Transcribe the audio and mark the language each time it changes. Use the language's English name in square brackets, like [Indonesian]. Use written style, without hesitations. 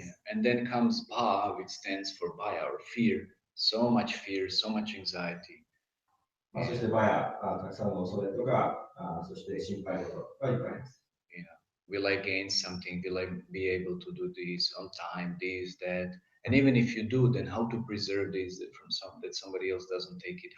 [English] And then comes Ba, which stands for Baya or fear. So much fear, so much anxiety. [Japanese] まあ、そしてバヤ、たくさんの恐れとか、そして心配事がいっぱいあります。 [English] You know, will I gain something? Will I be able to do this on time? This, that, and even if you do, then how to preserve this from that somebody else doesn't take it?